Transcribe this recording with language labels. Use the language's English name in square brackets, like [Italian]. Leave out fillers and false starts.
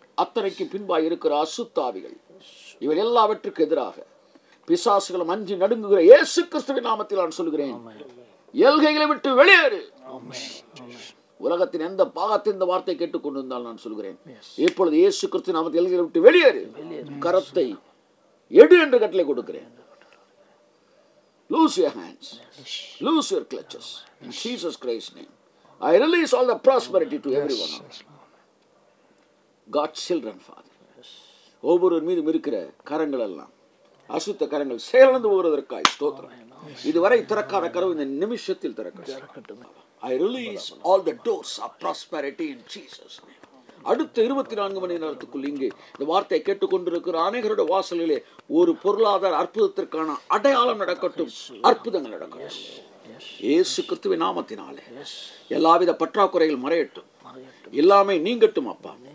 [Tamil] அத்தனைக்கு பின்பாய் இருக்கிற அசுத்தாவிகள், இவர் எல்லாவற்றுக்கு எதிராக பிசாசுகளும் அஞ்சி நடுங்குகிற இயேசு கிறிஸ்துவின் நாமத்தில் நான் சொல்கிறேன், எல்கைகளை விட்டு வெளியேறு. உலகத்தின் எந்த பாகத்தில் இந்த வார்த்தை கேட்டுக்கொண்டிருந்தால் நான் சொல்கிறேன், இப்பொழுது இயேசு கிறிஸ்து நாமத்தில் எல்கைகளை விட்டு வெளியேறு. கரத்தை எடு என்று கட்டளை கொடுக்கிறேன். [English] Loose your hands, loose your clutches in Jesus Christ's name. I release all the prosperity to everyone. God's children, Father. [Tamil] ஒவ்வொரு மீதும் இருக்கிற கரங்கள் எல்லாம் அசுத்த கரங்கள் செயலந்து போகிறதற்காய் ஸ்தோத்திரம். இதுவரை திறக்காத கதவு இந்த நிமிஷத்தில் திறக்கட்டும். [English] I release all the doors of prosperity in Jesus' name. [Tamil] அடுத்த 24 மணி நேரத்துக்குள் இங்கே இந்த வார்த்தையை கேட்டுக்கொண்டிருக்கிற அநேகருடைய வாசலிலே ஒரு பொருளாதார அற்புதத்திற்கான அடையாளம் நடக்கட்டும், அற்புதங்கள் நடக்கட்டும். இயேசு கிறிஸ்துவின் நாமத்தினாலே எல்லாவித பற்றாக்குறைகள் மறையட்டும், எல்லாமே நீங்கட்டும் அப்பா.